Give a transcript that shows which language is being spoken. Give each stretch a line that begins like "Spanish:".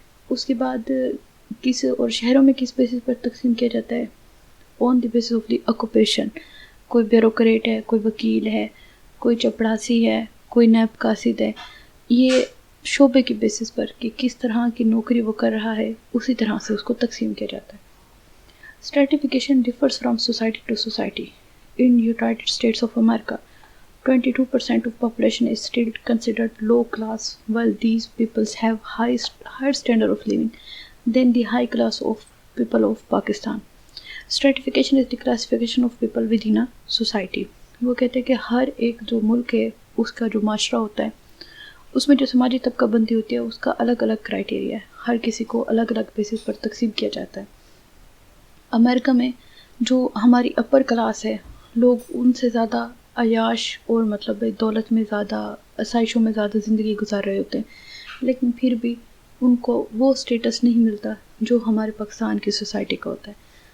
Urdu: اس کے بعد کس اور شہروں میں کس بیسس پر تقسیم کیا جاتا ہے؟
English: On the basis of the occupation.
Urdu: کوئی بیوروکریٹ ہے، کوئی وکیل ہے، کوئی چپڑاسی ہے، کوئی نیب قاصد ہے. یہ شعبے کی بیسس پر کہ کس طرح کی نوکری وہ کر رہا ہے اسی طرح سے اس کو تقسیم کیا جاتا ہے.
English: Stratification differs from society to society. In United States of America, 22% of population is still considered low class, while these peoples have higher standard of living than the high class of people of Pakistan. Stratification is the classification of people within a society.
Urdu: وہ کہتے ہیں کہ ہر ایک جو ملک ہے اس کا جو معاشرہ ہوتا ہے اس میں جو سماجی طبقہ بندی ہوتی ہے اس کا الگ الگ کرائٹیریا ہے. ہر کسی کو الگ الگ بیسس پر تقسیم کیا جاتا ہے. امریکہ میں جو ہماری اپر کلاس ہے، لوگ ان سے زیادہ عیاش اور مطلب دولت میں زیادہ، آسائشوں میں زیادہ زندگی گزار رہے ہوتے ہیں، لیکن پھر بھی ان کو وہ سٹیٹس نہیں ملتا جو ہمارے پاکستان کی سوسائٹی کا ہوتا ہے.